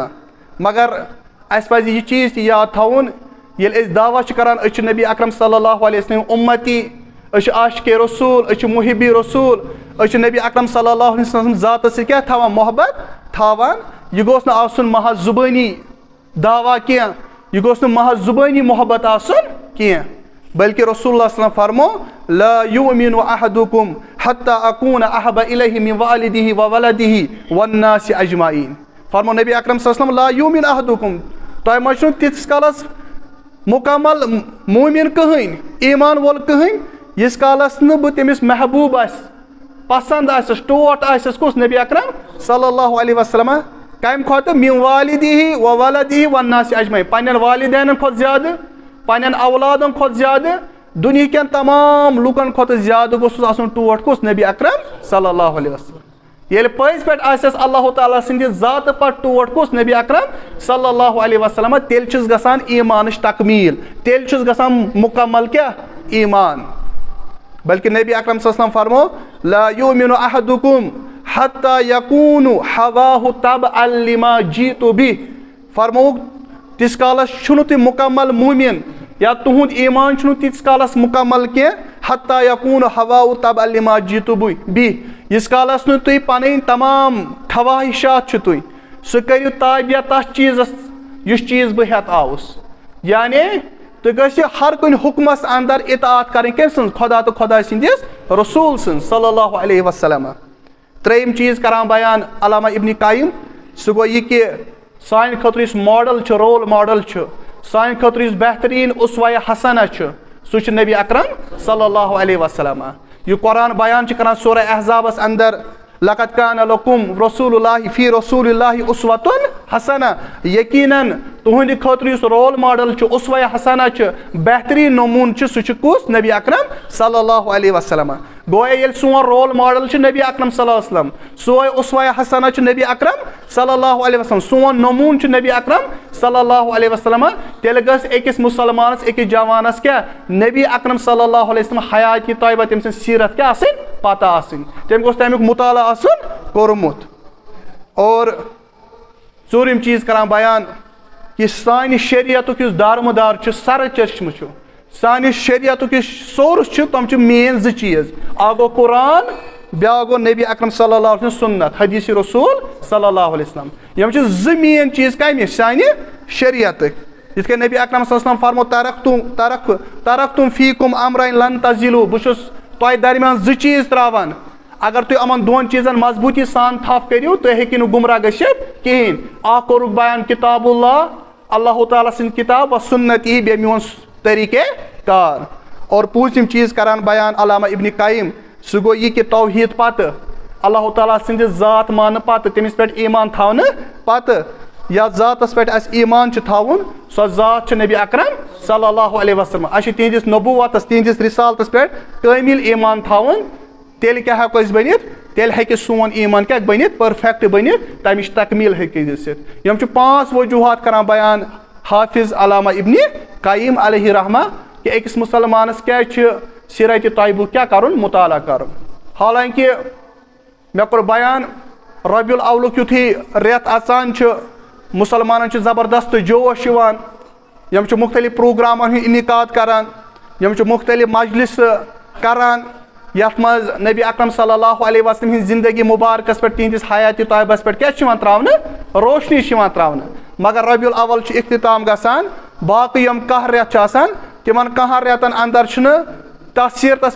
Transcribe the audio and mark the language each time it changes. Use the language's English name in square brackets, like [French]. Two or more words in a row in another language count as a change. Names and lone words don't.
[Kashmiri] مگر اس پزِ یہ چیز تہ یاد تھاون یل اس دعویٰ کران اس نبی اکرم صلی اللہ علیہ وسلم امتی اس عاشق رسول اس محب رسول اس نبی اکرم صلی اللہ علیہ وسلم ذات سے کیا تھاوان محبت تھاوان. یہ گوس نہ آسن محض زبانی دعویٰ کی یہ گوس نہ محض زبانی محبت آسن کی بلکہ رسول اللہ صلی اللہ علیہ وسلم فرمو [Arabic] لا یؤمن احدکم حتی اکون احب الیہ من والدہ وولدہ والناس اجمعین. [Kashmiri] فرمو نبی اکرم صلی اللہ علیہ وسلم [Arabic] لا یؤمن احدکم [Kashmiri] تہ مجھو تیس کالس مکمل مومن کہین ایمان وول کہین یس کالس نہ بہ تمس محبوب پسند ٹوٹ کس نبی اکرم صلی اللہ علیہ وسلم کم کھت [Arabic] من والدہ وولدہ والناس اجمعین [Kashmiri] پنن والدین کھت زیادہ پنن اولادن کھت زیادہ دنیا کن تمام لوکن کھت زیادہ گوس آسن ٹوٹ کس نبی اکرم صلی اللہ علیہ وسلم. یل پز پہ اللہ تعالیٰ سند ذات پہ ٹوٹ کس نبی اکرم صلی اللہ علیہ وسلم تیل چھس گژھان ایمانش تکمیل تیل چھس گژھان مکمل کیا ایمان. بلکہ نبی اکرم صلی اللہ علیہ وسلم فرمو [Arabic] لا یؤمن احدکم حتی یکون ہواہ تبعا لما جیت بہ. [Kashmiri] فرمو تیس کالس چھنو تُہۍ مکمل مومن یا تُہُنٛد ایمان چھُنہٕ تیٖتِس کالس مکمل کینٛہہ [Arabic] حتیٰ یکوٗن ہواء تبع لما جئتُ بِہ [Kashmiri] ییٖتِس کالس نہٕ تُہۍ پنٕنۍ تمام خواہشات چھِ تُہۍ سُہ کٔرِو تابع تتھ چیٖزس یُس چیٖز بہٕ ہٮ۪تھ آوُس یعنی تُہۍ گٔژھِو ہر کُنہِ حُکمس اندر اطاعت کرٕنۍ کٔمۍ سٕنٛز خۄدا تہٕ خۄدا سٕنٛدِس رسول سٕنٛز صلی اللہ علیہ وسلم ترٛیٚیِم چیٖز کران بیان علامہ ابن قیم سُہ گوٚو یہِ کہِ سانہِ خٲطرٕ یُس ماڈل چھُ [English] role model [Kashmiri] چھُ سانہِ خٲطرٕ یُس بہتریٖن اسوہ حسنہ چھُ سُہ چھُ نبی اکرم صلی اللہ علیہ وسلم یہ قرآن بیان چھُ کران سورہ احزابس اندر [Arabic] لقد کان لکم رسول اللہ فی رسول اللہ [Kashmiri] اسوۃ حسنہ یقیناً تہنٛدِ خٲطرٕ یُس [English] role model [Kashmiri] چھُ اسوہ حسنہ چھُ بہتریٖن نموٗن چھُ سُہ چھُ کُس نبی اکرم صلی اللہ علیہ وسلم گویا ییٚلہِ سون رول ماڈل چھُ نبی اکرم صلی اللہ علیہ وسلم سوے اسوہ حسنہ چھُ نبی اکرم صلی اللہ علیہ وسلم سون نموٗن چھُ نبی اکرم صلی اللہ علیہ وسلم تیٚلہِ گژھِ أکِس مُسلمانس أکِس جوانس کیٛاہ نبی اکرم صلی اللہ علیہ وسلم حیاتی طیبہ تٔمۍ سٕنٛز سیرت کیٛاہ آسٕنۍ پتہ آسٕنۍ تٔمۍ گوٚژھ تمیُک مطالعہ آسُن کوٚرمُت اور ژوٗرِم چیٖز کران بیان کہ سانہِ شریعتُک یُس دارمدار چھُ سرٕ چشمہٕ چھُ سانہِ شریعتُک یُس سورس چھُ تِم چھِ مین زٕ چیٖز اکھ گوٚو قرآن بیاکھ گوٚو نبی اکرم صلی اللہ علیہ وسلم سنت حدیث رسول صلی اللہ علیہ وسلم یِم چھِ زٕ مین چیٖز کمہِ سانہِ شریعتٕکۍ یِتھ کٔنۍ نبی اکرم صلی اللہ علیہ وسلم فرمو [Arabic] ترکتم فیکم امرین لن تزلوا [Kashmiri] بہٕ چھُس تۄہہِ درمیان زٕ چیٖز تراوان اگر تُہۍ یِمن دۄن چیٖزن مضبوٗطی سان تھپھ کٔرِو تُہۍ ہیٚکِو نہٕ گمراہ گٔژھِتھ کِہیٖنۍ اکھ کوٚرُکھ بیان کتاب اللہ اللہ تعالیٰ سٕنٛز کتاب و سنتی بیٚیہِ میون طریقے کار اور پوٗژِم چیٖز کران بیان علامہ ابن قیم سُہ گوٚو یہِ کہِ توحیٖد پتہٕ اللہ تعالیٰ سٕنٛدِ ذات ماننہٕ پتہٕ تٔمِس پٮ۪ٹھ ایمان تھاونہٕ پتہٕ یتھ ذاتس پٮ۪ٹھ اسہِ ایمان چھُ تھاوُن سۄ ذات چھِ نبی اکرم صلی اللہ علیہ وسلم اسہِ چھُ تِہنٛدِس نبوتس تِہنٛدِس رسالتس پٮ۪ٹھ کٲمِل ایمان تھاوُن تیٚلہِ کیٛاہ ہٮ۪کو أسۍ بٔنِتھ تیٚلہِ ہیٚکہِ سون ایمان کیٛاہ بٔنِتھ پٔرفیکٹ بٔنِتھ تمِچ تکمیٖل ہیٚکہِ گٔژھِتھ یِم چھِ 5 وجوٗہات کران بیان حافظ علامہ ابن قیم علیہ رحمہ کہ أکِس مُسلمانس کیٛازِ چھُ سیرتِ طیبُک کیٛاہ کرُن مطالعہ کرُن حالانکہِ مےٚ کوٚر بیان ربیع الاولُک یُتھُے رٮ۪تھ اژان چھُ مُسلمانن چھُ زبردست جوش یِوان یِم چھِ مختلف پروگرامن ہُنٛد انعقاد کران یِم چھِ مختلف مجلس کران یتھ منٛز نبی اکرم صلی اللہ علیہ وسلم ہٕنٛز زندگی مبارکس پٮ۪ٹھ تِہنٛدِس حیاتِ طیبس پٮ۪ٹھ کیٛاہ چھُ یِوان تراونہٕ روشنی چھِ یِوان تراونہٕ مگر ربیع الاول چھُ اختتام گژھان باقٕے یِم کاہ رٮ۪تھ چھِ آسان تِمن کاہن رٮ۪تن اندر چھُنہٕ تتھ سیرتس